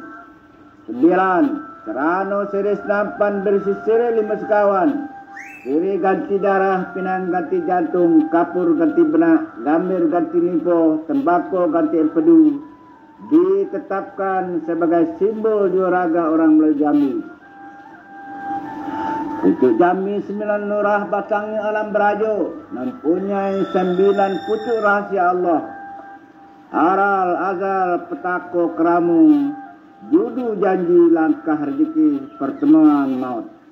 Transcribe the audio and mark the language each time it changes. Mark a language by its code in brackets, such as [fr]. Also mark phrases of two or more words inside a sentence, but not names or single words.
[id] 9. Serano siri senampan berisi siri 5 sekawan. Siri ganti darah, pinang ganti jantung, kapur ganti benak, gambir ganti limpo, tembakau ganti empedu. Ditetapkan sebagai simbol juraga orang Melayu Jambi. Pucuk Jambi 9 Lurah, batangnya Alam Berajo, mempunyai 9 pucuk rahasia Allah. Aral, azal, petako, keramu, judu, janji, langkah rezeki, pertemuan maut.